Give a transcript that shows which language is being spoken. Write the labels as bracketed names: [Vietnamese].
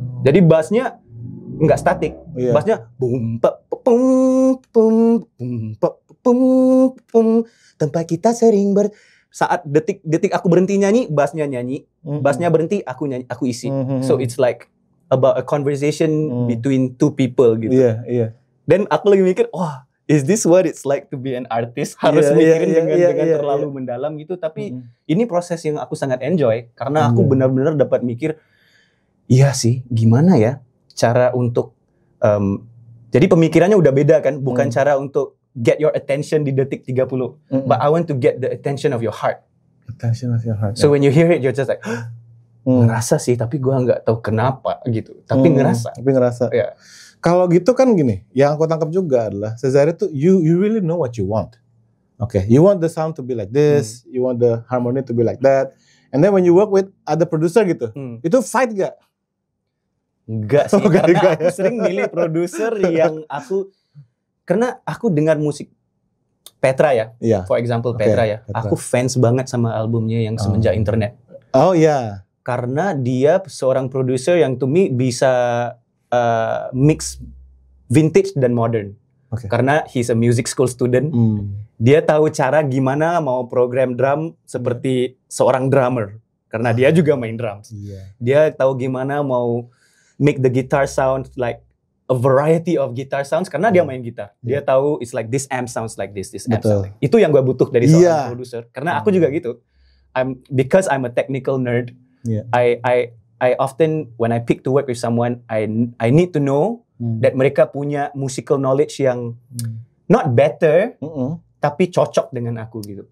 [Indonesian] Jadi bassnya nggak statik, bassnya boom pum pum pum pum pum, tempat kita sering saat detik aku berhenti nyanyi, bassnya nyanyi, bassnya berhenti, aku nyanyi, aku isi. [English] So it's like about a conversation between two people [Indonesian] gitu. Dan aku lagi mikir, [English] is this what it's like to be an artist? [Indonesian] Harus mikirin dengan terlalu mendalam gitu. Tapi ini proses yang aku sangat enjoy karena aku benar-benar dapat mikir, iya sih, gimana ya cara untuk jadi pemikirannya udah beda kan, bukan cara untuk [English] get your attention [Indonesian] di detik 30. [English] But I want to get the attention of your heart. So when you hear it, you're just like, [Indonesian] ngerasa sih, tapi gua nggak tahu kenapa gitu. Tapi ngerasa. Ya. Kalau gitu kan gini, yang aku tangkap juga adalah Zairi tuh [English] you really know what you want. You want the sound to be like this, you want the harmony to be like that. And then when you work with other producer [Indonesian] gitu, itu fight gak? Enggak sih, karena aku sering milih produser yang karena aku dengar musik Petra ya, [English] for example [Indonesian] Petra ya, aku fans banget sama albumnya yang Semenjak Internet. Karena dia seorang produser yang [English] to me [Indonesian] bisa mix vintage dan modern. Karena [English] he's a music school student, [Indonesian] dia tahu cara gimana mau program drum seperti seorang drummer. karena dia juga main drums. Dia tahu gimana mau [English] make the guitar sound like a variety of guitar sounds [Indonesian] karena dia main gitar. Dia tahu [English] it's like this amp sounds like this amp sounds like. [Indonesian] Itu yang gue butuh dari seorang produser. Karena aku juga gitu. [English] Because I'm a technical nerd. I often when I pick to work with someone, I need to know that [Indonesian] mereka punya [English] musical knowledge yang not better, [Indonesian] tapi cocok dengan aku gitu.